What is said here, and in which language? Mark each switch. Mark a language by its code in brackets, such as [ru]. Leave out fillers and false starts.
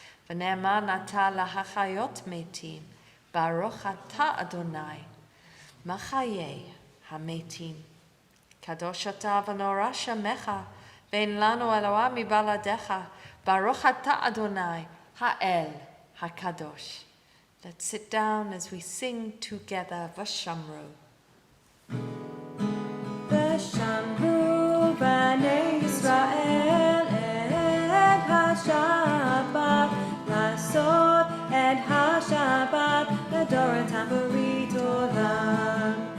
[he] ונאמן אתה להחיות מתים, ברוך אתה אדוני, מחיה המתים. קדוש אתה ונורא שמך, ואין לנו אלוה מבלעדיך, ברוך אתה אדוני, האל הקדוש. [en] Let's sit down as we sing together Vashamru. [he] ושמרו בני ישראל את השבת, לעשות את השבת לדורותם ברית עולם.